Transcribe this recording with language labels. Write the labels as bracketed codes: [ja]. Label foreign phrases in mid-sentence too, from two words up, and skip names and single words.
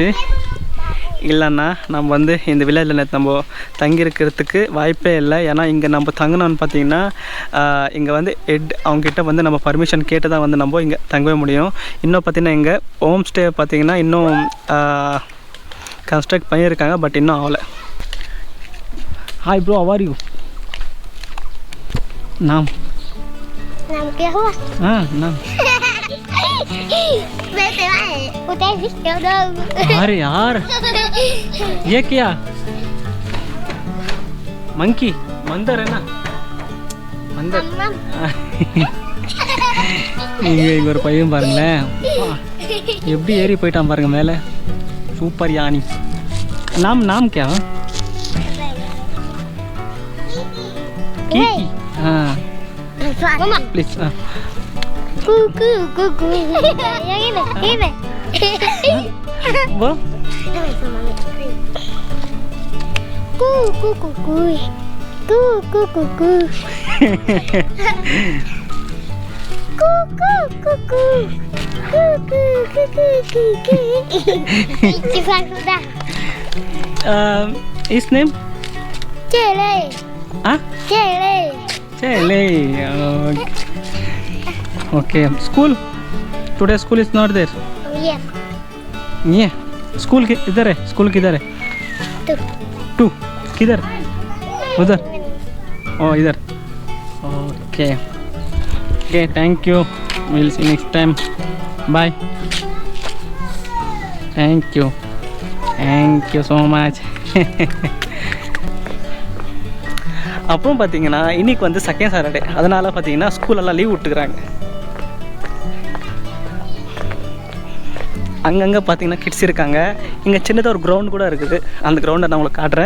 [ta] இல்லைன்னா நம்ம வந்து இந்த வில்லேஜில் நம்ம தங்கியிருக்கிறதுக்கு வாய்ப்பே இல்லை. ஏன்னா இங்கே நம்ம தங்கினோன்னு பார்த்தீங்கன்னா இங்கே வந்து அவங்ககிட்ட வந்து நம்ம பர்மிஷன் கேட்டு தான் வந்து நம்ம இங்கே தங்கவே முடியும். இன்னும் பார்த்திங்கன்னா இங்கே [en] home stay [ta] பார்த்திங்கன்னா இன்னும் கன்ஸ்ட்ரக்ட் பண்ணியிருக்காங்க, பட் இன்னும் ஆகலை. [en] Hi bro, how are you? नाम [hi] क्या हुआ? हाँ नाम। अरे यार ये क्या? मंकी, मंदर है ना, मंदर. [ta] இங்கே ஒரு பையன் பாருங்களேன், எப்படி ஏறி போயிட்டான் பாருங்க மேலே. சூப்பர் யானி. [hi] नाम नाम क्या? Kiki. Ah. [en] Please. [id] Kuku. Yang ini. [en] What? Kuku. His name? Cele. Ah? Cele. Okay. School? Today school is not there. Yes. [hi] Yeah. School इधर है. School किधर है? Two. किधर? उधर. Oh इधर. [en] Okay. Okay. Thank you. We'll see you next time. Bye. Thank you. Thank you so much. [ta] அப்புறம் பார்த்தீங்கன்னா இன்றைக்கி வந்து [en] second Saturday, [ta] அதனால் பார்த்தீங்கன்னா ஸ்கூலெல்லாம் லீவ் விட்டுக்கிறாங்க. அங்கங்கே பார்த்தீங்கன்னா கிட்ஸ் இருக்காங்க. இங்கே சின்னதாக ஒரு கிரவுண்ட் கூட இருக்குது. அந்த கிரவுண்டை நான் உங்களுக்கு காட்டுறேன்.